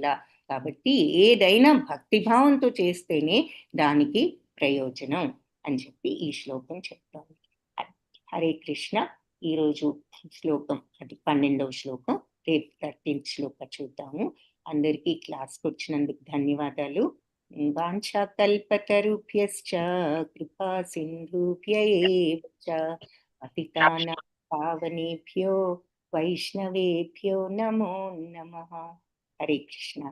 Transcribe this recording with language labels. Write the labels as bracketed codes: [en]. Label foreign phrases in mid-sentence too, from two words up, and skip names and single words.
[te] కాబట్టి ఏదైనా భక్తిభావంతో చేస్తేనే దానికి ప్రయోజనం అని ఈ శ్లోకం చెప్తాను. [sa] హరే కృష్ణ. [te] ఈరోజు శ్లోకం అది 12వ శ్లోకం, రేపు 13th శ్లోకం చూద్దాము. అందరికీ క్లాస్కి వచ్చినందుకు ధన్యవాదాలు. [sa] వాంఛాకల్పతరుభ్యశ్చ కృపా సింధుభ్య ఏవ చ పతితానాం పావనేభ్యో వైష్ణవేభ్యో నమో నమః. హరే కృష్ణ.